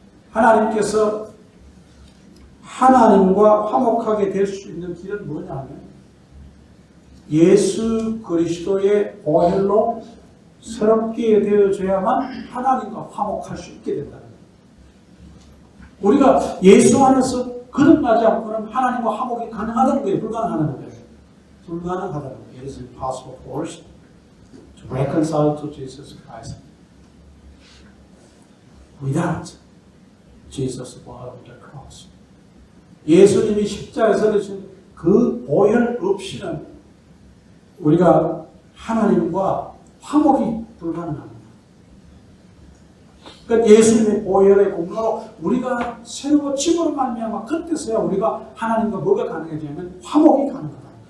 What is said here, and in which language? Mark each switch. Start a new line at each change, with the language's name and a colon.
Korean: 하나님께서 하나님과 화목하게 될 수 있는 길은 뭐냐면 예수 그리스도의 보혈로 새롭게 되어져야만 하나님과 화목할 수 있게 된다는 거예요. 우리가 예수 안에서 거듭나지 않고는 하나님과 화목이 가능하다는 거예요. 불가능하다는 거예요. 불가능하다는 거예요.
English: It is impossible for us to reconcile to Jesus Christ without Jesus' blood on the cross.
Korean: 예수님이 십자가에서 되신 그 보혈 없이는 우리가 하나님과 화목이 불가능합니다. 그러니까 예수님의 보혈의 공로로 우리가 새로워짐으로 말미암아 그때서야 우리가 하나님과 뭐가 가능해지냐면 화목이 가능하다.